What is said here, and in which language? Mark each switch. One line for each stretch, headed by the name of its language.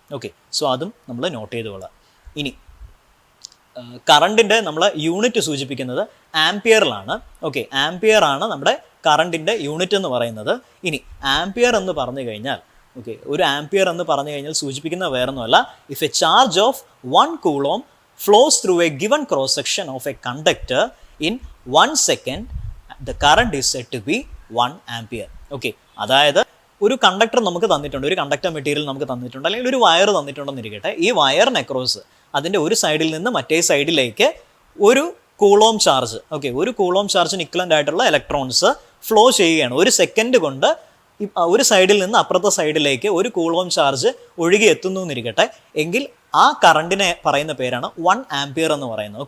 Malayalam: Okay, so അതും നമ്മൾ not ചെയ്തുകൊള്ളാം. ഇനി കറണ്ടിൻ്റെ നമ്മൾ യൂണിറ്റ് സൂചിപ്പിക്കുന്നത് ആംപിയറിലാണ്. ഓക്കെ, ആംപിയർ ആണ് നമ്മുടെ കറണ്ടിൻ്റെ യൂണിറ്റ് എന്ന് പറയുന്നത്. ഇനി ആംപിയർ എന്ന് പറഞ്ഞു കഴിഞ്ഞാൽ ഓക്കെ, ഒരു ആംപിയർ എന്ന് പറഞ്ഞു കഴിഞ്ഞാൽ സൂചിപ്പിക്കുന്ന വേറൊന്നുമല്ല,
English: If a charge of 1 coulomb flows through a given cross section of a conductor in 1 second, the current is said to be 1 ampere.
Malayalam: Okay, അതായത് ഒരു കണ്ടക്ടർ നമുക്ക് തന്നിട്ടുണ്ട്, ഒരു കണ്ടക്ടർ മെറ്റീരിയൽ നമുക്ക് തന്നിട്ടുണ്ട്, അല്ലെങ്കിൽ ഒരു വയർ തന്നിട്ടുണ്ടെന്നിരിക്കട്ടെ. ഈ വയറിന് അക്രോസ് അതിൻ്റെ ഒരു സൈഡിൽ നിന്ന് മറ്റേ സൈഡിലേക്ക് ഒരു കൂളോം ചാർജ്, ഓക്കെ, ഒരു കൂളോം ചാർജിന് ഇക്വലൻ്റ് ആയിട്ടുള്ള ഇലക്ട്രോൺസ് ഫ്ലോ ചെയ്യുകയാണ്. ഒരു സെക്കൻഡ് കൊണ്ട് ഒരു സൈഡിൽ നിന്ന് അപ്പുറത്തെ സൈഡിലേക്ക് ഒരു കൂളോം ചാർജ് ഒഴുകി എത്തുന്നു എന്നിരിക്കട്ടെ, എങ്കിൽ ആ കറണ്ടിനെ പറയുന്ന പേരാണ് 1 ആംപിയർ എന്ന് പറയുന്നത്.